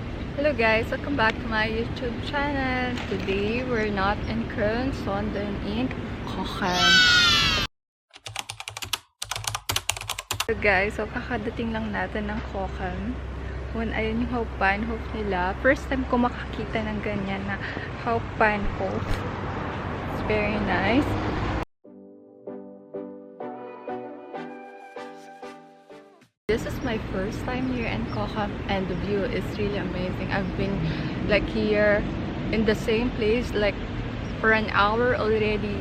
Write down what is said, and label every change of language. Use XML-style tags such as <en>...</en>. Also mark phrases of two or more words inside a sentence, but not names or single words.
<en>Hello guys, welcome back to my YouTube channel. Today, we're not in Köln, sondern in Cochem.</en> <tl>So guys, kakadating lang natin ng Cochem. Ayun yung Hauptbahnhof nila. First time ko makakita ng ganyan na Hauptbahnhof.</tl> <en>It's very nice. This is my first time here in Cochem and the view is really amazing. I've been like here in the same place like for an hour already.</en>